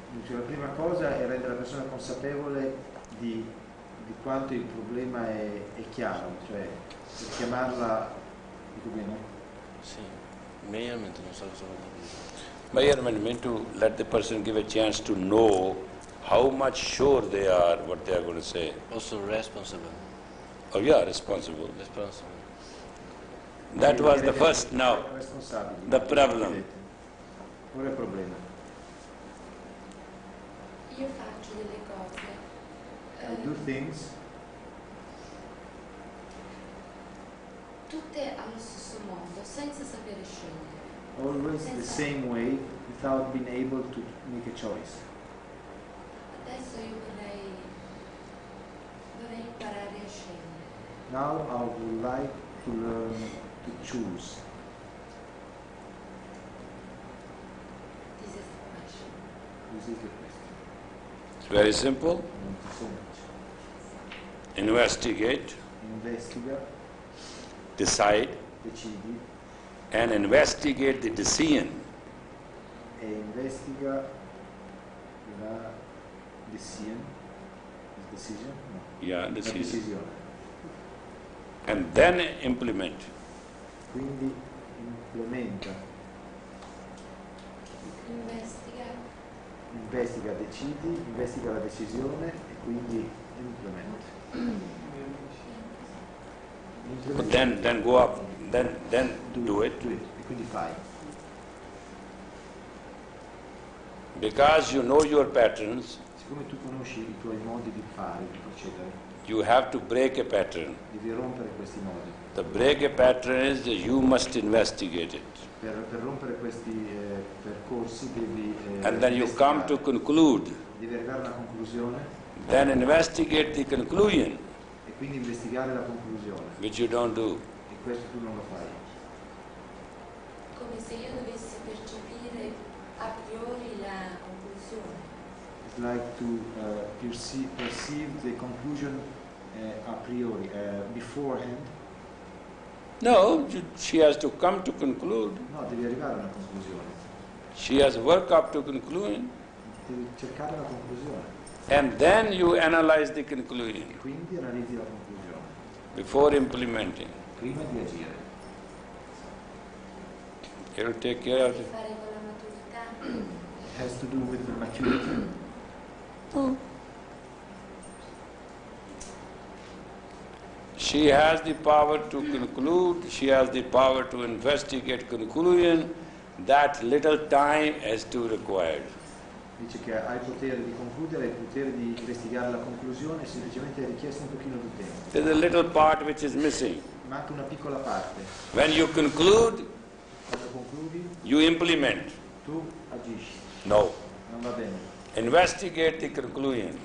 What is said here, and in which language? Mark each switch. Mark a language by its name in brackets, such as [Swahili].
[Italian] La prima cosa è rendere la persona consapevole di quanto il problema è chiaro, cioè per chiamarla, dico bene? Sì, measurement non so cosa vuol dire. [English] Measurement means to let the person give a chance to know how much sure they are what they are going to say. Also responsible. Oh yeah, responsible. Responsible. That was the first. Now, [Italian] Responsabili. [English] the problem. [Italian] Ora il problema. Io faccio delle cose. [English] I do things [Italian] Tutte allo stesso modo, senza sapere scegliere. [English] always the same way without being able to make a choice. [Italian] Adesso io vorrei imparare a scegliere. [English] Now I would like to learn to choose. This is the question. This is the question. It's very simple. Thank you so much. Investigate, [Italian] Investiga, [English] decide, [Italian] decidi [English] and investigate the decision. [Italian] e investiga la decision. Decision? No. [English] Yeah, [Italian] La [English] decision. [Italian] decisione. [English] And then implement. [Italian] Quindi implementa, investiga, decidi, investiga la decisione e quindi implementa. [English] But then go up. Then do it. [Italian] E quindi fai. [English] Because you know your patterns, [Italian] Siccome tu conosci i tuoi modi di fare, di procedere, [English] you have to break a pattern. [Italian] devi rompere questi modi. [English] The break a pattern is that you must investigate it. [Italian] Per rompere questi percorsi devi [English] And then you come to conclude. [Italian] devi arrivare a una conclusione [English] Then investigate the conclusion, [Italian] e quindi investigare la conclusione. [English] which you don't do. [Italian] E questo tu non lo fai. Come se io dovessi percepire a priori la conclusione. [English] It's like to perceive the conclusion a priori, beforehand. No, she has to come to conclude. [Italian] No, devi arrivare a una conclusione. [English] She has work up to conclusion. [Italian] Devi cercare una conclusione. [English] And then you analyze the conclusion [Italian] Quindi analizzi la conclusione, [English] before implementing. [Italian] prima di agire. [English] It will take care of it. [Italian] Fare con la maturità. [English] It has to do with the maturity. She has the power to conclude, she has the power to investigate conclusion. That little time is too required. [Italian] Dice che ha il potere di concludere, ha il potere di investigare la conclusione, semplicemente è richiesto un pochino di tempo. [English] There's a little part which is missing. [Italian] Manca una piccola parte. [English] When you conclude, [Italian] Quando concludi, [English] you implement. [Italian] tu agisci. [English] No. [Italian] Non va bene. [English] Investigate the conclusion